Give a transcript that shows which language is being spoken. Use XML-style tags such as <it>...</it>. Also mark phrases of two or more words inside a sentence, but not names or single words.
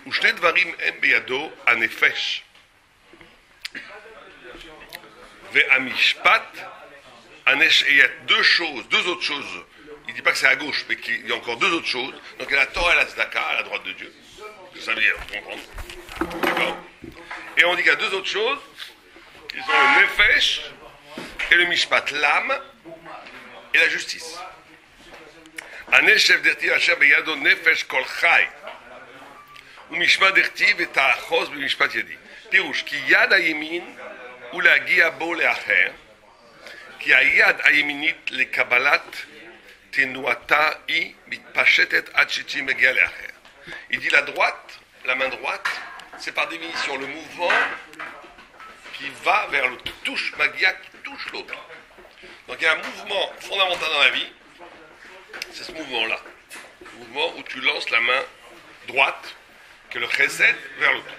<fr>Il y a deux choses, deux autres choses. Il ne dit pas que c'est à gauche, mais qu'il y a encore deux autres choses. Donc il y a la Torah et la Tzedaka à la droite de Dieu. Ça veut dire comprendre. D'accord. Et on dit qu'il y a deux autres choses. Ils ont le nefesh et le mishpat, l'âme et la justice.</fr> <he>הנשף דכתיב אשר בידו נפש כל חי ומשפט דכתיב ותאחוז במשפט ידי. פירוש כי יד הימין הוא להגיע בו לאחר, כי היד הימינית לקבלת תנועתה היא מתפשטת עד שהיא מגיעה לאחר.</he> <fr>Il dit la droite, la main droite, c'est par définition le mouvement qui va vers l'autre, qui touche Magia, qui touche l'autre. Donc il y a un mouvement fondamental dans la vie, c'est ce mouvement-là. Le mouvement où tu lances la main droite, que le chesed, vers l'autre.</fr>